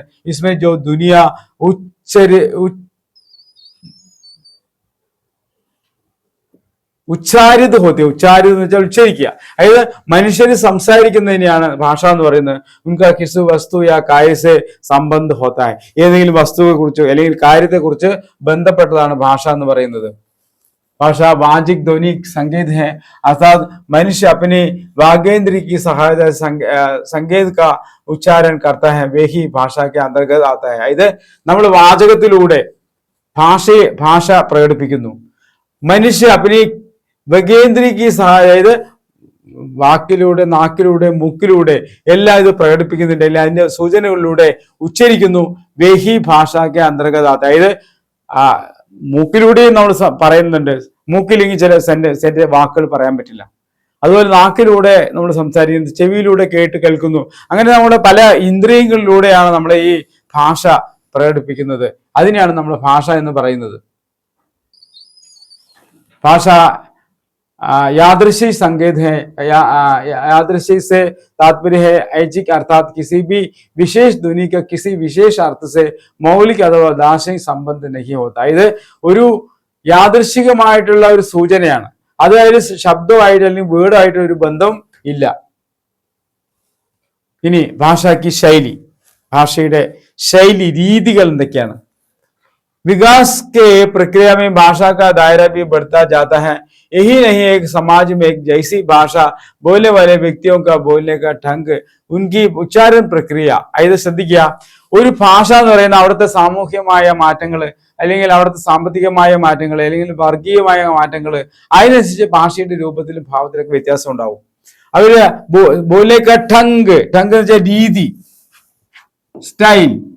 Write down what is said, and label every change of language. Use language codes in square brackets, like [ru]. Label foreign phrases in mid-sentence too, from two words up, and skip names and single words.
[hi] इसमें जो दुनिया उच्चारित होती. [ml] ഉച്ചാരിത് എന്ന് വെച്ചാൽ ഉച്ചരിക്കുക. അതായത് മനുഷ്യര് സംസാരിക്കുന്നതിനെയാണ് ഭാഷ എന്ന് പറയുന്നത്. [hi] उनका किस वस्तु या कार्य से संबंध होता है, [ml] ഏതെങ്കിലും വസ്തുവെ കുറിച്ചോ അല്ലെങ്കിൽ കാര്യത്തെ കുറിച്ച് ബന്ധപ്പെട്ടതാണ് ഭാഷ എന്ന് പറയുന്നത്. [hi] भाषा वाचिक ध्वनिक संकेत है, अर्थात मनुष्य अपने वागेंद्र की सहायता संकेत का उच्चारण करता है, वे ही भाषा के अंतर्गत आता है. [ml] അതായത് നമ്മൾ വാചകത്തിലൂടെ ഭാഷ പ്രകടിപ്പിക്കുന്നു. [hi] मनुष्य अपनी वागेंद्रिय की सहायता, [ml] അതായത് വാക്കിലൂടെ, നാക്കിലൂടെ, മൂക്കിലൂടെ എല്ലാം ഇത് പ്രകടിപ്പിക്കുന്നുണ്ട്, എല്ലാം അതിന്റെ സൂചനകളിലൂടെ ഉച്ചരിക്കുന്നു. വേഹി ഭാഷയ്ക്ക് അന്തർഗത, അതായത് മൂക്കിലൂടെയും നമ്മൾ പറയുന്നുണ്ട്. മൂക്കിലെങ്കിൽ ചില വാക്കുകൾ പറയാൻ പറ്റില്ല. അതുപോലെ നാക്കിലൂടെ നമ്മൾ സംസാരിക്കുന്നത്, ചെവിയിലൂടെ കേൾക്കുന്നു. അങ്ങനെ നമ്മുടെ പല ഇന്ദ്രിയങ്ങളിലൂടെയാണ് നമ്മൾ ഈ ഭാഷ പ്രകടിപ്പിക്കുന്നത്. അതിനെയാണ് നമ്മൾ ഭാഷ എന്ന് പറയുന്നത്. [hi] ഭാഷ यादृशी संकेत है, यादृशी से तात्पर्य है ऐच्छिक, अर्थात किसी भी विशेष ध्वनि का किसी विशेष अर्थ से मौलिक अथवा दार्शनिक संबंध नहीं होता. [ml] ഇത് ഒരു യാദൃശികമായിട്ടുള്ള ഒരു സൂചനയാണ്. അതായത് ശബ്ദമായിട്ട് അല്ലെങ്കിൽ വേർഡായിട്ട് ഒരു ബന്ധം ഇല്ല. ഇനി ഭാഷയ്ക്ക് ശൈലി, ഭാഷയുടെ ശൈലി, രീതികൾ എന്തൊക്കെയാണ്? [hi] विकास के प्रक्रिया में भाषा का दायरा भी बढ़ता जाता है. यही नहीं, एक समाज में एक जैसी भाषा बोलने वाले व्यक्तियों का बोलने का ढंग, उनकी उच्चारण प्रक्रिയ. [ml] അതായത് ശ്രദ്ധിക്കുക, ഒരു ഭാഷ എന്ന് പറയുന്ന അവിടുത്തെ സാമൂഹ്യമായ മാറ്റങ്ങൾ, അല്ലെങ്കിൽ അവിടുത്തെ സാമ്പത്തികമായ മാറ്റങ്ങൾ, അല്ലെങ്കിൽ വർഗീയമായ മാറ്റങ്ങൾ, അതിനനുസരിച്ച് ഭാഷയുടെ രൂപത്തിലും ഭാവത്തിലൊക്കെ വ്യത്യാസം ഉണ്ടാവും. അവര് [hi] बोलने का ढंग [ml] എന്ന് വെച്ചാൽ രീതി, സ്റ്റൈൽ.